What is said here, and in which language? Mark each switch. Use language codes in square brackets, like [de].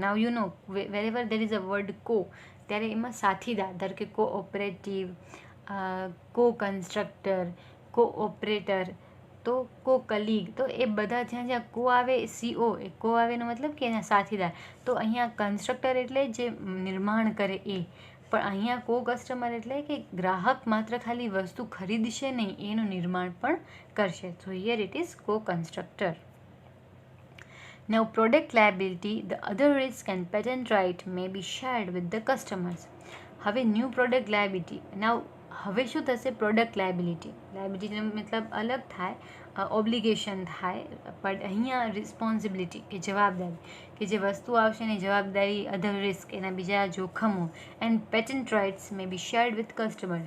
[en] now you know wherever there is a word કો, [gu] ત્યારે એમાં સાથીદાર, ધારો કે કોઓપરેટિવ, કો કન્સ્ટ્રક્ટર, કોઓપરેટર, તો કો કલીગ, તો એ બધા જ્યાં જ્યાં કો આવે, સીઓ એ કો આવે એનો મતલબ કે એના સાથીદાર. તો અહીંયા કન્સ્ટ્રક્ટર એટલે જે નિર્માણ કરે એ, પણ અહીંયા કો કસ્ટમર એટલે કે ગ્રાહક માત્ર ખાલી વસ્તુ ખરીદશે નહીં, એનું નિર્માણ પણ કરશે. [en] So here it is co constructor. Now product liability, the other risk and patent right may be shared with the customers. [gu] હવે ન્યૂ પ્રોડક્ટ લાયબિલિટી. નાવ હવે શું થશે? પ્રોડક્ટ લાયબિલિટી, લાયબિલિટીનો મતલબ અલગ થાય, ઓબ્લિગેશન થાય, પણ અહીંયા રિસ્પોન્સિબિલિટી કે જવાબદારી, કે જે વસ્તુ આવશે એની જવાબદારી, [en] other risk [gu] એના બીજા જોખમો, [en] And patent rights may be shared with customer.